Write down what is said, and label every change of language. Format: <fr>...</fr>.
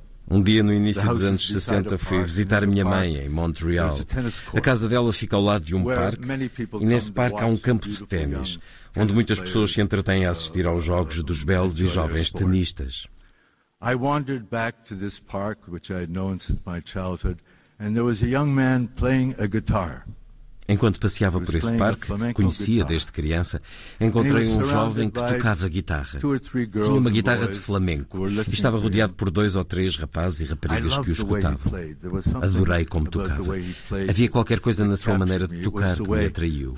<pt>Um dia no início dos anos 60 fui visitar a minha mãe em Montreal. A casa dela fica ao lado de um parque e nesse parque há um campo de ténis, onde muitas pessoas se entretêm a assistir aos jogos dos belos e jovens tenistas.</pt> <en>I wandered back to this park which I had known since my childhood, and there was a young man playing a guitar.</en> <pt>Enquanto passeava por esse parque, que conhecia desde criança, encontrei um jovem que tocava guitarra. Tinha uma guitarra de flamenco e estava rodeado por dois ou três rapazes e raparigas que o escutavam. Adorei como tocava. Havia qualquer coisa na sua maneira de tocar que me atraiu.</pt>